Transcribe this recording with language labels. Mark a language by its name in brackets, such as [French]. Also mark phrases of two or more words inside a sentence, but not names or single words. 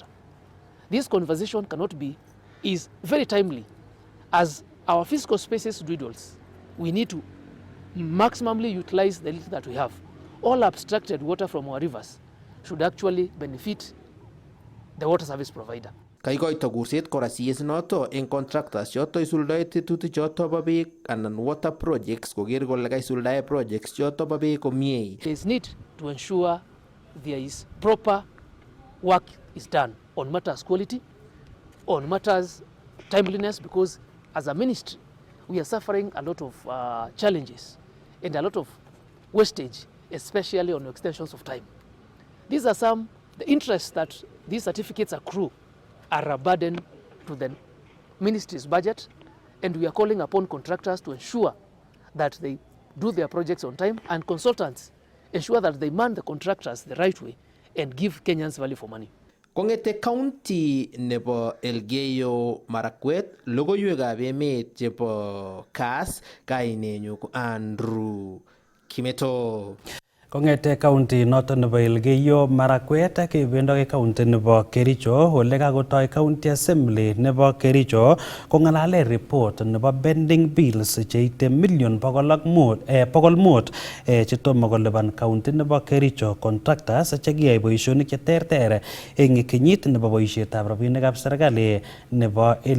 [English] This conversation is very timely. As our physical spaces dwindles, we need to maximally utilize the little that we have. All abstracted water from our rivers should actually benefit the water service provider. [Kalenjin] Kaikoito kurset kora CS noto eng contractors choto isuldae tetutik choto bo beek anan [English] water projects [Kalenjin] koker kole kaisuldae projects choto bo beek komie. [English] There is need to ensure there is proper work is done on matters quality, on matters timeliness, because as a ministry, we are suffering a lot of challenges and a lot of wastage, especially on extensions of time. These are the interests that these certificates accrue are a burden to the ministry's budget, and we are calling upon contractors to ensure that they do their projects on time, and consultants ensure that they man the contractors the right way and give Kenyans value for money. [Kalenjin] Kongete county nebo Elgeyo Marakwet, logoiwekab emet chebo Kass, kainenyu ko Andrew Kimeto. Kongete county noton nebo Elgeyo Marakwet kebendi county nebo Kericho ole kakotoi [English] county assembly [Kalenjin] nebo Kericho kongalale report nebo [English] pending bills [Kalenjin] cheite million 105 chetomo kolipan county nebo Kericho contractors chekiyai boisionik cheterter eng kenyit nebo boisietab rabinikab serikali nebo